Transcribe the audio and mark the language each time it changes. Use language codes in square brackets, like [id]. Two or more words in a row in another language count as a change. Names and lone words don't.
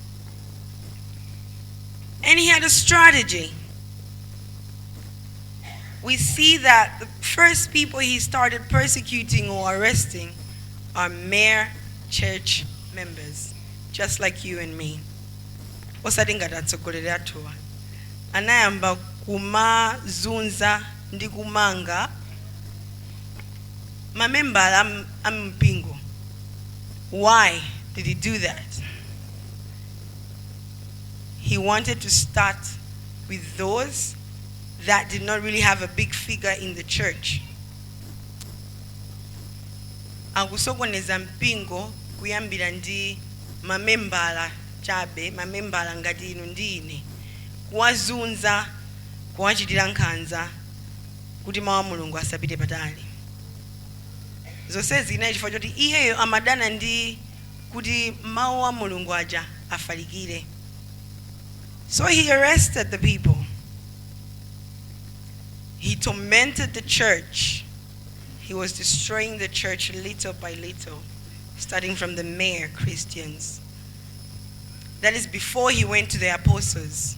[en] And he had a strategy. We see that the first people he started persecuting or arresting are mere church members, just like you and me. [ny] Anayamba kuma zunza ndi kumanga mamemba ampingo. [en] Why did he do that? He wanted to start with those that did not really have a big figure in the church. [ny] Akusokoneza mpingo kuyambira ndi mamembala chabe, mamembala ngati inu ndine, kuwazunza, kuwachitira nkhanza kuti mawu a Mulungu asapite patali. Zonse zinayi chifukwa choti iyeyo amadana ndi kuti mawu a Mulungu aja afalikire. [en] So he arrested the people. he tormented the church. He was destroying the church little by little, starting from the mere Christians. That is before he went to the apostles.